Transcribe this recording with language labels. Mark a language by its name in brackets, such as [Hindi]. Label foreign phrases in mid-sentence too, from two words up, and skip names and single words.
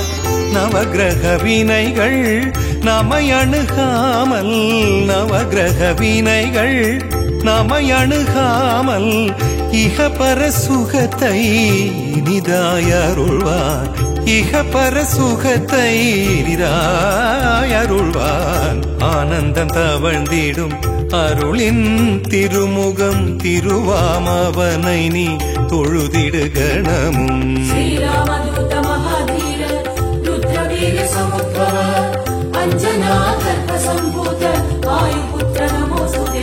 [Tamil] நவகிரக வினைகள் நம்மை அணுகாமல், நவகிரக வினைகள் நம்மை அணுகாமல் இகபர சுகத்தை இனிதாயருள்வான், இகபர சுகத்தை இனிதாயருள்வான். ஆனந்தம் தவழ்ந்திடும் அருளின் திருமுகம் திருவாமவனை நீ தொழுதிடு கணமும். [Sanskrit] श्रीरामदूत महाधीर रुद्रवीर समुद्भव अंजनादर्प संभूत वायुपुत्र नमोस्तुते.